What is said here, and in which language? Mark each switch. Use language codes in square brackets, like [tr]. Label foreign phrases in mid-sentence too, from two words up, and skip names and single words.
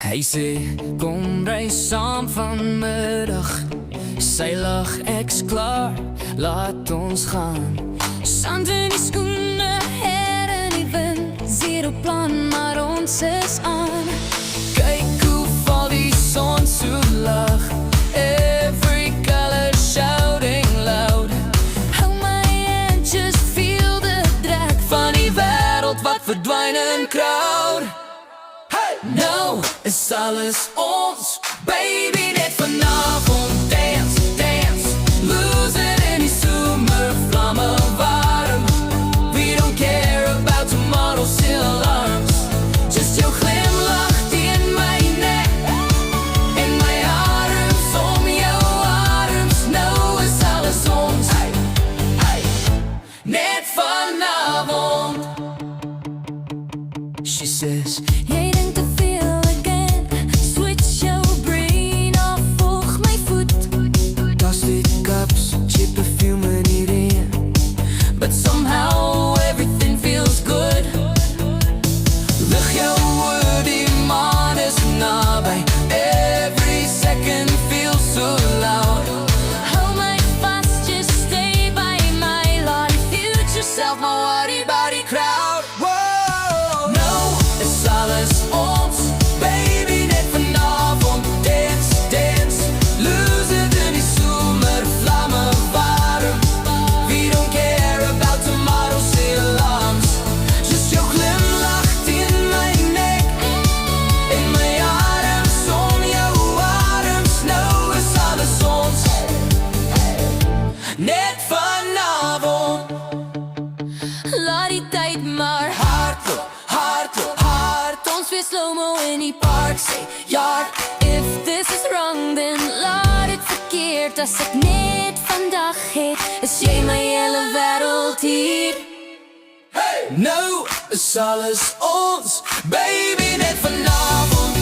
[af] Hy sê, kom ry saam vanmiddag. Sy lag, ek's klaar, laat ons gaan. Sand in die skoene, her in die wind. [en] Zero plan, [af] maar ons is aan. Kyk hoe val die son so lag. [en] Every color shouting loud. [af] Hou my hand, [en] just feel the drag [af] van die wêreld wat verdwyn in crowd. Nou is alles ons, baby, net vanavond. [en] Dance, dance, lose it in [af] die somervlamme warm. [en] We don't care about tomorrow's alarms. [af] Just jou glimlach teen my nek en my arms om jou arms. Nou is alles ons, net vanavond. [en] She says, [af] jy dink te veel again. Switch jou brain af, volg my voet. [en] Plastic cups, cheap perfume in [af] die reën. [en] But somehow everything feels good. [af] Lig jou oor, die maan is naby. [en] Every second feels so loud. [af] Hou my vast, [en] just stay by my [af] laat die [en] future self, [af] maar [en] worry about [af] die crowd. Alles ons, baby, net vanavond. [en] Dance, dance, lose it in [af] die somervlamme warm. [en] We don't care about tomorrow's alarms. [af] Just jou glimlach teen my nek en my arms om jou arms. Nou is alles ons, net vanavond. Laat die tyd maar hardloop, hardloop. Ons weer slow-mo in die park, [en] say yard. If this is wrong, then [af] laat het verkeerd. As ek net vandag het, is jy my hele wêreld hier. Nou is alles ons, baby, net vanavond.